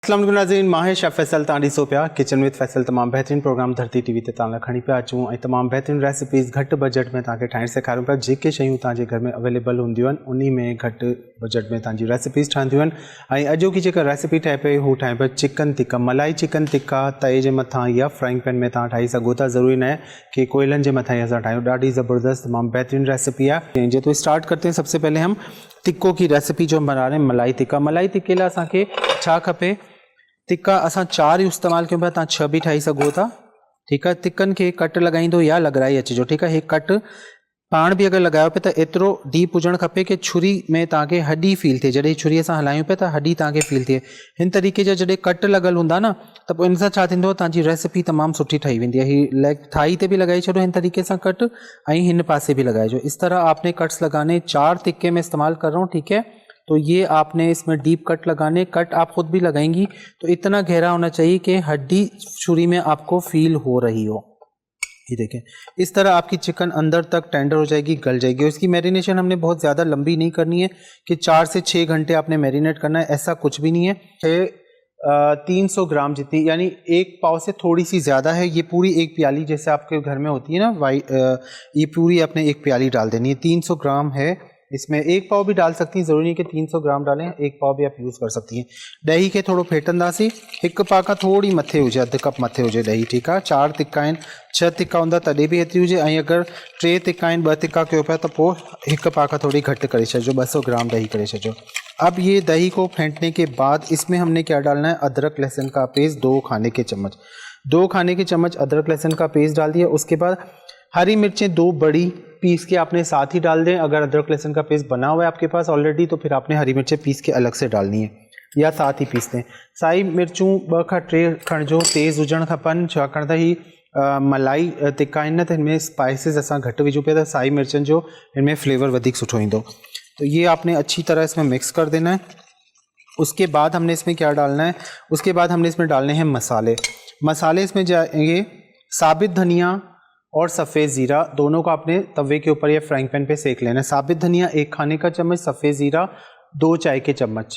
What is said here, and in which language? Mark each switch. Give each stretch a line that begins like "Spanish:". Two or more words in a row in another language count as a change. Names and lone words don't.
Sindhi: अस्सलाम वालेकुम नाज़रीन, मां शेफ़ फैसल तां ॾिसो पिया किचन विद फैसल तमामु बहितरीनु प्रोग्राम धरती टीवी ते तव्हां लाइ खणी पिया अचूं ऐं तमामु बहितरीनु रेसिपीज़ घटि बजट में तव्हांखे ठाहिण सेखारियूं पिया। जेके शयूं तव्हांजे घर में अवेलेबल हूंदियूं आहिनि उन्ही में घटि बजट में तव्हांजी रेसिपीज़ ठहंदियूं आहिनि। ऐं अॼोकी जेका रेसिपी ठहे पई हू ठहे पई चिकन टिक्का, मलाई चिकन टिक्का तए जे मथां या
English: frying pan
Sindhi: में तव्हां ठाही सघो था। ज़रूरी न आहे कि कोयलनि जे मथां ही असां ठाहियूं। ॾाढी ज़बरदस्त तमामु बहितरीनु रेसिपी आहे।
Urdu: جے تو اسٹارٹ کرتے ہیں، سب سے پہلے ہم ٹکوں کی ریسیپی جو بنا رہے ہیں ملائی ٹکا.
Sindhi: मलाई टिक्के लाइ असांखे छा खपे? टिक्का असां 4 इस्तेमालु कयूं पिया, तव्हां 6 भी ठाही सघो था। ठीकु आहे। टिक्कनि खे कट लॻाईंदो या लॻराई अचिजो। ठीकु आहे। हे कट पाण बि अगरि लॻायो पिया त एतिरो डीप हुजणु खपे कि छुरी में तव्हांखे हॾी फील थिए। जॾहिं छुरीअ सां हलायूं पिया त हॾी तव्हांखे फील थिए। हिन तरीक़े जा जॾहिं कट लॻल हूंदा न त पोइ इन सां छा थींदो, तव्हांजी रेसिपी तमामु सुठी ठही वेंदी आहे। ही लेग थाई ते बि लॻाई छॾो हिन तरीक़े सां कट, ऐं हिन पासे भी लगाइजो।
Urdu: اس طرح آپ نے کٹس لگانے 4 ٹکے میں استعمال کر رہا ہوں. ٹھیک ہے. تو یہ آپ نے اس میں
English: deep cut
Urdu: لگانے، کٹ آپ خود بھی لگائیں گی تو اتنا گہرا ہونا چاہیے کہ ہڈی چھری میں آپ کو فیل ہو رہی ہو. یہ دیکھیں، اس طرح آپ کی چکن اندر تک ٹینڈر ہو جائے گی، گل جائے گی. اور اس کی میرینیشن ہم نے بہت زیادہ لمبی نہیں کرنی ہے کہ 4 سے 6 گھنٹے آپ نے میرینیٹ کرنا ہے، ایسا کچھ بھی نہیں ہے. 300 گرام جتنی، یعنی 1 پاؤ سے تھوڑی سی زیادہ ہے. یہ پوری 1 پیالی جیسے آپ کے گھر میں ہوتی ہے نا یہ پوری آپ نے 1 پیالی ڈال دینی ہے. 300 گرام ہے. اس میں 1 پاؤ بھی ڈال سکتی ہیں، ضروری نہیں کہ 300 گرام ڈالیں، 1 پاؤ بھی آپ یوز کر سکتی ہیں.
Sindhi: ॾही खे थोड़ो फेटंदासीं, 1 पा खां थोड़ी मथे हुजे, अधु कप मथे हुजे ॾही। ठीकु आहे। 4 टिक्का आहिनि, 6 टिक्का हूंदा तॾहिं बि एतिरी हुजे, ऐं अगरि 3 टिक्का आहिनि, 2 टिक्का कयो पिया त पोइ 1 पा खां थोड़ी घटि करे छॾिजो, 200 ग्राम दही करे छॾिजो।
Urdu: اب یہ دہی کو پھینٹنے کے بعد اس میں ہم نے کیا ڈالنا ہے? ادرک لہسن کا پیسٹ 2 کھانے کے چمچ، 2 کھانے کے چمچ ادرک لہسن کا پیسٹ ڈال دیا. اس کے بعد ہری مرچیں 2 بڑی پیس کے آپ نے ساتھ ہی ڈال دیں. اگر ادرک لہسن کا پیسٹ بنا ہوا ہے آپ کے پاس آل ریڈی تو پھر آپ نے ہری مرچیں پیس کے الگ سے ڈالنی ہے یا ساتھ ہی پیس دیں.
Sindhi: साई मिर्चूं 2 खां 3 खणिजो, तेज़ हुजणु खपनि, छाकाणि त ही मलाई टिक्का आहिनि न त हिनमें स्पाइसिस असां घटि विझूं पिया त साई मिर्चनि जो हिनमें फ्लेवर वधीक सुठो ईंदो।
Urdu: تو یہ آپ نے اچھی طرح اس میں مکس کر دینا ہے۔ اس کے بعد ہم نے اس میں کیا ڈالنا ہے? اس کے بعد ہم نے اس میں ڈالنے ہیں مسالے۔ مسالے اس میں جائیں گے ثابت دھنیا اور سفید زیرہ، دونوں کو آپ نے توے کے اوپر یا
English: frying pan
Urdu: پہ سینک لینا ہے. ثابت دھنیا 1 کھانے کا چمچ، سفید زیرہ 2 چائے کے چمچ.